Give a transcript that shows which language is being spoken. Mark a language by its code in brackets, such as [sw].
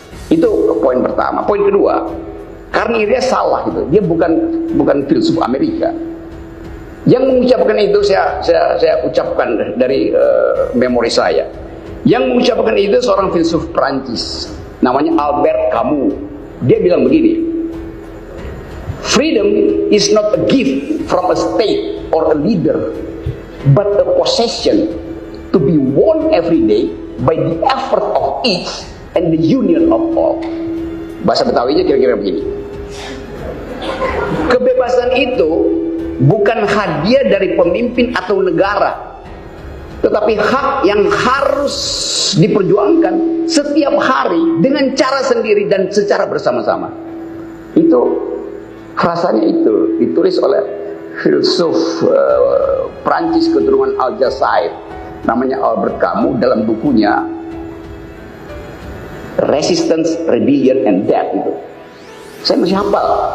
[id] Itu poin pertama. Poin kedua, karena dia salah gitu. Dia bukan filsuf Amerika. Yang mengucapkan itu saya ucapkan dari memori saya. Yang mengucapkan itu seorang filsuf Prancis. Namanya Albert Camus. Dia bilang begini, [en] freedom is not a gift from a state or a leader, but a possession to be won every day by the effort of each and the union of all. [id] Bahasa Betawinya kira-kira begini. Kebebasan itu bukan hadiah dari pemimpin atau negara, tetapi hak yang harus diperjuangkan setiap hari dengan cara sendiri dan secara bersama-sama. Itu rasanya itu ditulis oleh filsuf Prancis keturunan Aljazair, namanya Albert Camus, dalam bukunya Resistance, Rebellion and Death itu. Saya masih hafal.